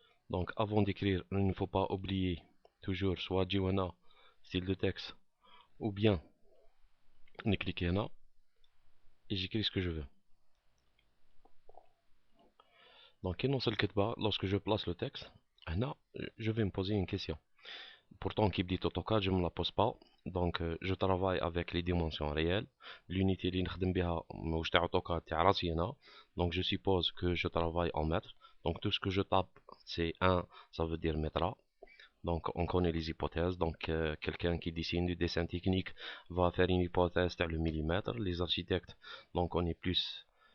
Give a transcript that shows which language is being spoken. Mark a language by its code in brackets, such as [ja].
[fr] Donc avant d'écrire, il ne faut pas oublier toujours soit Jiwana, style de texte, ou bien ne cliquer là et j'écris ce que je veux. Donc lorsque je place le texte, là, je vais me poser une question. Pourtant, qui dit AutoCAD, je ne me la pose pas. Donc, je travaille avec les dimensions réelles. [ar] L'unité اللي نخدم بها واش تاع AutoCAD تاع راسي أنا. [fr] Donc, je suppose que je travaille en mètres. Donc, tout ce que je tape, c'est 1, ça veut dire mètre. Donc, on connaît les hypothèses. Donc, quelqu'un qui dessine du dessin technique va faire une hypothèse sur le millimètre. Les architectes, donc, on est plus.